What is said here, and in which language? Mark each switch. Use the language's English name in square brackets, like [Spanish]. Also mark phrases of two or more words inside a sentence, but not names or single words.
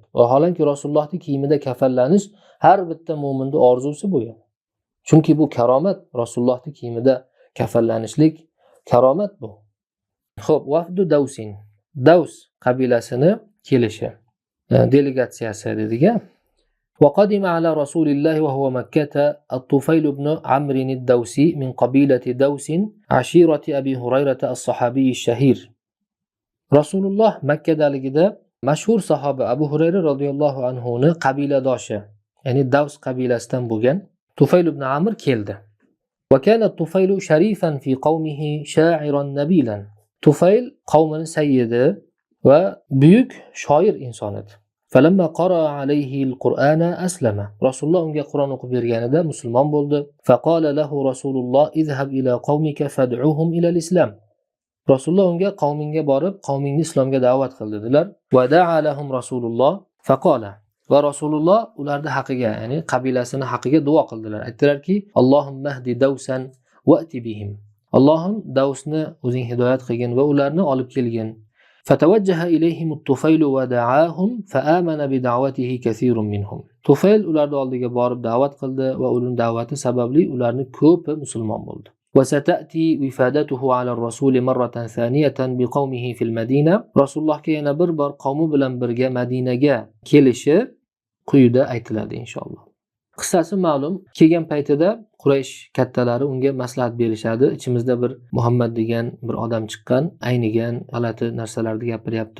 [Uzbek] Vaholanki Rasulullohning kiyimida kafanlanish har bitta mo'minning orzusi bo'lgan. Chunki bu karomat, Rasulullohning kiyimida kafanlanishlik karomat bu. Xo'p, [Arabic] وفد دوس. [Uzbek] Davs qabilasini kelishi, delegatsiyasi dediga. [Arabic] وقدم على رسول الله وهو مكة الطفيل بن عمرو الدوسي من قبيلة دوس عشيرة أبي هريرة الصحابي الشهير. رسول الله مكة [Uzbek] daligida mashhur sahoba Abu Hurayra [Arabic] رضي الله عنه [Uzbek] ni qabiladoshi, ya'ni Davs qabilasidan bo'lgan Tufayl ibn Amr keldi. [Arabic] وكان الطفيل شريفا في قومه شاعرا نبيلا. [Uzbek] Tufayl qavmini sayyidi va buyuk shoir inson edi. [Arabic] فلما قرأ عليه القرآن أسلم. [Uzbek] Rasululloh unga Qur'on o'qib berganida musulmon bo'ldi. [Arabic] فقال له رسول الله اذهب إلى قومك فادعوهم إلى الإسلام. [Uzbek] Rasululloh unga qavmingga borib, qavmingni islomga da'vat qil dedilar. [Arabic] ودعا لهم رسول الله فقال. [Uzbek] Va Rasululloh ularning haqiga, ya'ni qabilasini haqiga duo qildilar. Aytdilarki, [Arabic] اللهم اهد دوسا وائت بهم. [Uzbek] Allohim Davsni o'zing hidoyat qilgin va ularni olib kelgin. [Arabic] فتوجه إليهم الطفيل ودعاهم فآمن بدعوته كثير منهم. [Uzbek] Tufayl ularning oldiga borib da'vat qildi va uning da'vati sababli ularning ko'pi musulmon bo'ldi. [Arabic] وستأتي وفادته على الرسول مرة ثانية بقومه في المدينة. [Uzbek] Rasulullohga yana bir bor qavmi bilan birga Madinaga kelishi quyida aytiladi inshaalloh. Qissasi ma'lum. Kelgan paytida Quraysh kattalari unga maslahat berishadi. Ichimizda bir Muhammad degan bir odam chiqqan, aynigan g'alati narsalarni gapiryapti.